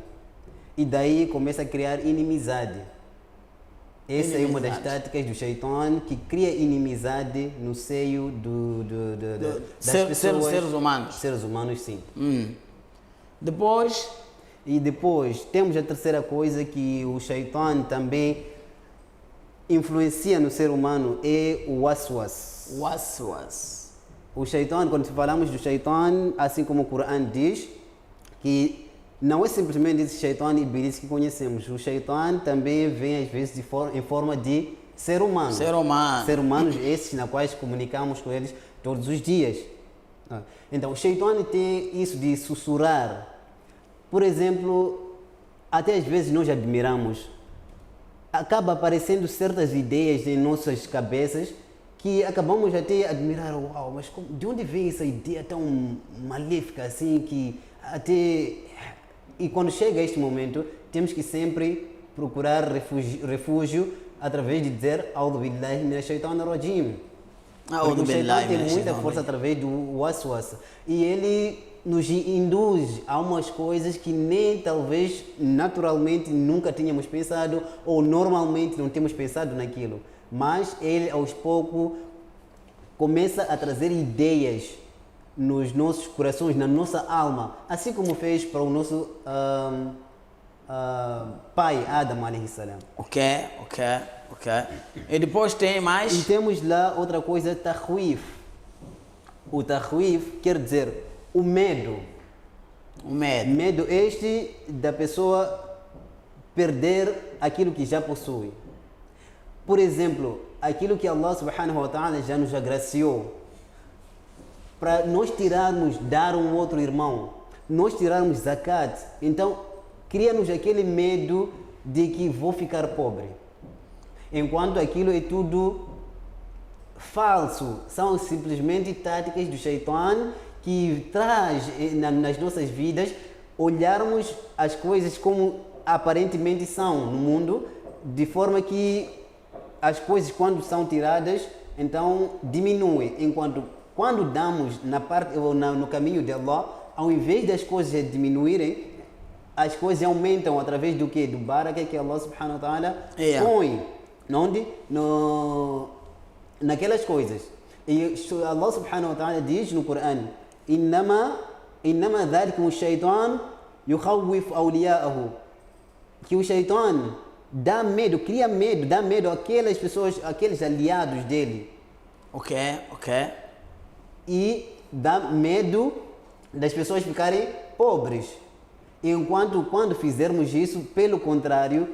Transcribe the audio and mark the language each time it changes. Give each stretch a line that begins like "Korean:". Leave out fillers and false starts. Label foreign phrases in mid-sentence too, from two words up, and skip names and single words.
Portuguese: E daí começa a criar inimizade. Essa é uma das táticas do Shaitan, que cria inimizade no seio das pessoas. Seres humanos. Seres humanos, sim. Depois temos a terceira coisa que o Shaitan também influencia no ser humano, é o waswas. Waswas. O Shaitan, quando falamos do Shaitan, assim como o Corão diz, que não é simplesmente esse Shaitan e Iblis que conhecemos. O Shaitan também vem às vezes em forma de ser humano. Ser humano. Ser humanos esses na quais comunicamos com eles todos os dias. Então o Shaitan tem isso de sussurrar. Por exemplo, até às vezes nós admiramos. Acaba aparecendo certas ideias em nossas cabeças que acabamos até a admirar. Uau, mas de onde vem essa ideia tão maléfica assim que até... E quando chega este momento, temos que sempre procurar refúgio através de dizer
Arabic: أعوذ بالله من الشيطان الرجيم.
Portuguese: Porque o Shaitan tem muita força através do waswasa. E ele nos induz a umas coisas que nem talvez naturalmente nunca tínhamos pensado ou normalmente não temos pensado naquilo. Mas ele aos poucos começa a trazer ideias nos nossos corações, na nossa alma, assim como fez para o nosso pai Adam
Arabic: عليه السلام.
Portuguese: Ok. E depois tem mais? E temos lá outra coisa, tahwif. O tahwif quer dizer o medo. O medo. Medo este da pessoa perder aquilo que já possui. Por exemplo, aquilo que
Arabic: الله سبحانه وتعالى
Portuguese: já nos agraciou. Para nós tirarmos, dar um outro irmão, nós tirarmos zakat, então cria-nos aquele medo de que vou ficar pobre. Enquanto aquilo é tudo falso, são simplesmente táticas do Shaitan que traz nas nossas vidas olharmos as coisas como aparentemente são no mundo, de forma que as coisas quando são tiradas, então diminuem, enquanto quando damos na parte ou no caminho de Allah, ao invés das coisas diminuírem, as coisas aumentam através do que? Do baraka que
Arabic: الله سبحانه وتعالى
Portuguese: põe. Onde? Naquelas coisas. E
Arabic: الله سبحانه وتعالى
Portuguese: diz no Corão:
Arabic: إنما ذلكم الشيطان يخوف أولياءه.
Portuguese: Que o Shaitan dá medo, cria medo, dá medo àquelas pessoas, àqueles aliados dele. Ok. E dá medo das pessoas ficarem pobres. Enquanto quando fizermos isso, pelo contrário,